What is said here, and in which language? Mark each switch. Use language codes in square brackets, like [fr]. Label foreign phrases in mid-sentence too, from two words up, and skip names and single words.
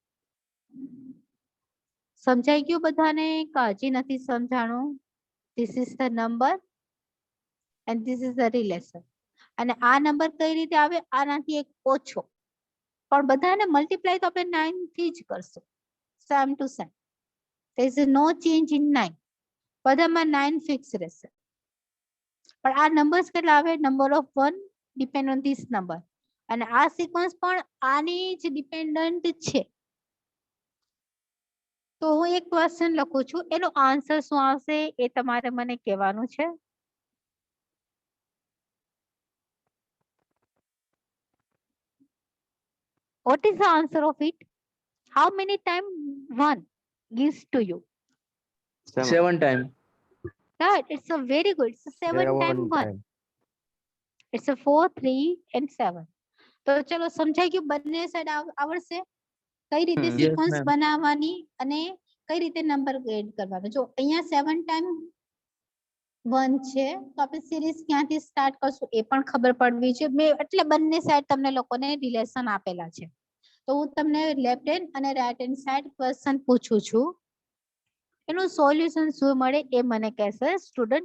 [gu] સમજાઈ ગયું બધાને? કાળજી નથી સમજાણું? [en] this is the number and this is the relation. [gu] અને આ નંબર કઈ રીતે આવે? આનાથી એક ઓછો. પણ બધાને મલ્ટીપ્લાય તો આપણે 9 થી જ કરશું. [en] same to same. there is no change in 9. [gu] બધામાં 9 ફિક્સ રહેશે. પણ આ નંબર્સ કેટલા આવે? [en] number of 1 depend on this number. [gu] અને આ સિક્વન્સ પણ આની જ ડિપેન્ડન્ટ છે. તો હું એક ક્વેશ્ચન લખું છું, એનો આન્સર શું આવશે એ તમારે મને કહેવાનું છે. [en] What is the answer of it? How many times 1 gives to you? 7 time. Right, it's a very good. It's a 7 times 1. It's a 4 3 and 7. [gu] તો ચલો સમજાઈ ગયું? બંને સાઈડ આવડશે કઈ રીતે [en] yes, [gu] સિક્વન્સ [en] ma'am. [gu] બનાવવાની અને કઈ રીતે નંબર એડ કરવાનો. જો અહીંયા 7 ટાઈમ 1 છે તો આપણે સિરીઝ ક્યાંથી સ્ટાર્ટ કરશું એ પણ ખબર પડવી છે. મેં એટલે બંને સાઈડ તમને લોકોને રિલેશન આપેલા છે. તો હું તમને [en] left hand [gu] અને [en] right hand side [gu] ક્વેશ્ચન પૂછું છું, એનું સોલ્યુશન શું મળે એ મને કહેશે સ્ટુડન્ટ.